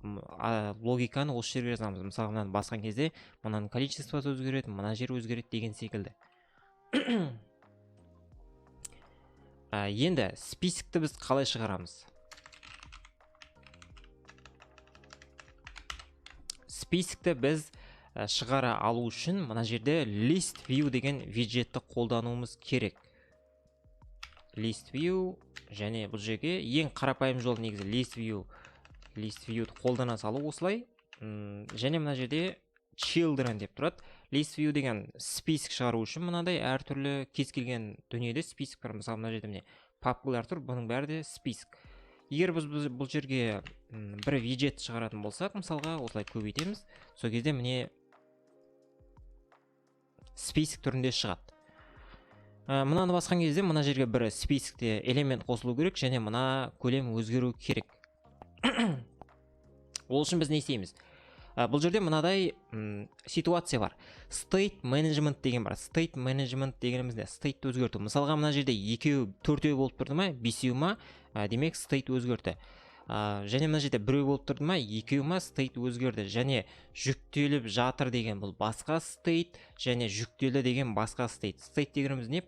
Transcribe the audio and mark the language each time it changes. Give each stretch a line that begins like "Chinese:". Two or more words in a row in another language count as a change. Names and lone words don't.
Kazakh: Логиканы осы жерге жазамыз. Мысалы, мынаны басқан кезде мынаның количествосы өзгереді, мына жер өзгереді деген секілді. Енді списокті біз қалай шығарамыз? Списокті біз шығара алу үшін мына жерде
English: list view
Kazakh: деген виджетті қолдануымыз керек.
English: List view,
Kazakh: және бұл жерге ең қарапайым жол негізі
English: list view-
Kazakh: ді қолдана салу осылай. Және мына жерде children деп тұрады.
English: List view
Kazakh: деген список шығару үшін мынадай әртүрлі кез келген дүниеде список бар. Мысалы, мына жерде міне папкалар тұр, бұның бәрі де список. Егер біз бұл жерге бір виджет шығаратын болсақ, мысалға осылай көбейтеміз. Сол кезде міне список түрінде шығады. Мынаны басқан кезде мына жерге бір списокте элемент қосылу керек, және мына көлем өзгеру керек. Ол үшін біз не істейміз? Бұл жерде мынадай ситуация бар.
English: State management
Kazakh: деген бар.
English: State management
Kazakh: дегенімізде state өзгерту. Мысалға, мына жерде 2-4 болып тұрды ма, 5 ма, демек state өзгерді. Және мына жерде 1 болып тұрды ма, 2 ма, state өзгерді. Және жүктеліп жатыр деген бұл басқа state, және жүктелі деген басқа state. State дегеніміз не?